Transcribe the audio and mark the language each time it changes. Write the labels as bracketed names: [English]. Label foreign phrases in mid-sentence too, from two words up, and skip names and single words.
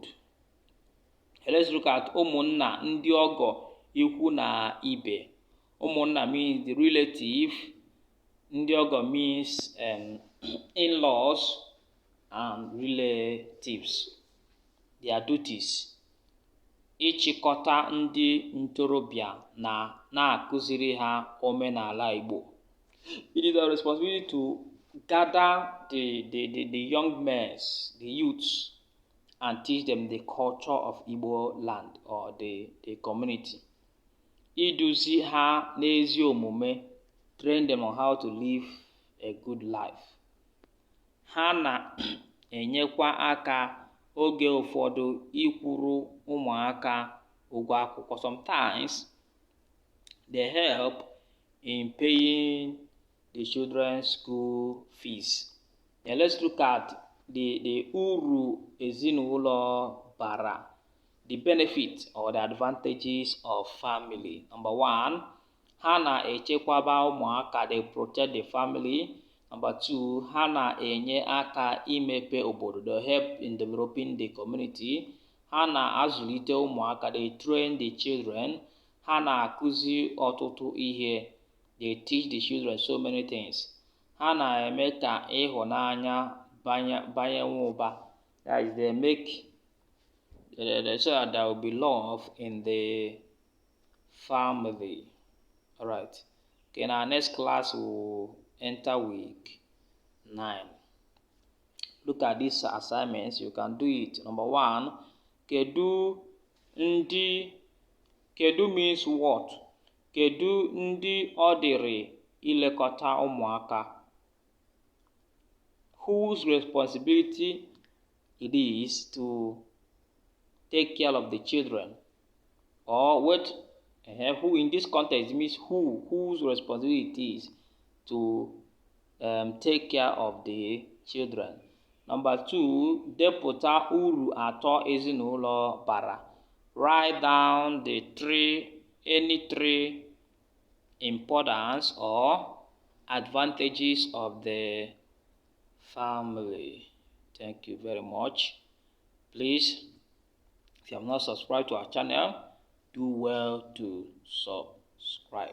[English] Let's look at [Igbo] ụmụnna, ndị ọgọ, ikwu na ibe. [English] Ụmụnna means the relative. [Igbo] Ndị ọgọ [English] means in-laws and relatives. Their duties. [Igbo] Ịchịkọta ndị ntorobịa na-akụziri ha omenala Igbo. [English] It is our responsibility to gather the young men, the youths, and teach them the culture of Igbo land or the community. [Igbo] Iduzi ha n'ezi omume. [English] Train them on how to live a good life. [Igbo] Ha na-enyekwa aka oge ụfọdụ ịkwụrụ ụmụaka ụgwọ akwụkwọ. [English] Sometimes they help in paying the children's school fees. Now let's look at the [Igbo] uru ezinụlọ bara, [English] the benefits or the advantages of family. Number one, [Igbo] ha na-echekwaba ụmụaka. [English] They protect the family. Number 2, [Igbo] ha na-enye aka imepe obodo. [English] They help in developing the community. [Igbo] Ha na-azụlite ụmụaka. [English] They train the children. [Igbo] Ha na-akụzi ọtụtụ ihe. [English] They teach the children so many things. [Igbo] Ha na-eme ka ịhụnanya banye ụba. [English] That is, they make so that there will be love in the family. All right. Okay, in our next class we'll enter week 9. Look at these assignments. You can do it. Number 1, kedu means what? [Igbo] Kedu ndị ọ dịrị ilekọta ụmụaka? [English] Whose responsibility it is to take care of the children? Or who in this context means whose responsibility is to take care of the children. Number 2, [Igbo] depụta uru atọ ezinụlọ bara. [English] Write down any three importance or advantages of the family. Thank you very much. Please, if you have not subscribed to our channel, do well to subscribe.